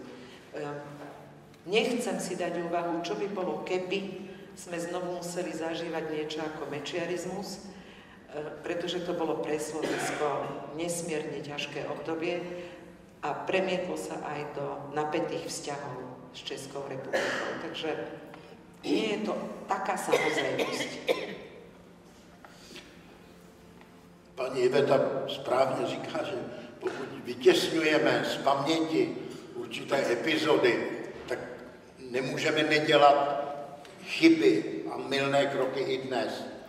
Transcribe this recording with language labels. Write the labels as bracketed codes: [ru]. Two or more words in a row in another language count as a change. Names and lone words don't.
[sk] Nechcem si dať úvahu, čo by bolo, keby sme znovu museli zažívať niečo ako mečiarizmus, pretože to bolo pre Slovensko nesmierne ťažké obdobie a premietlo sa aj do napätých vzťahov s Českou republikou. Takže nie je to taká samozrejmosť. [cs] Paní Iveta správně říká, že pokud vytěsňujeme z paměti určité epizody, tak nemůžeme nedělat chyby a mylné kroky i dnes.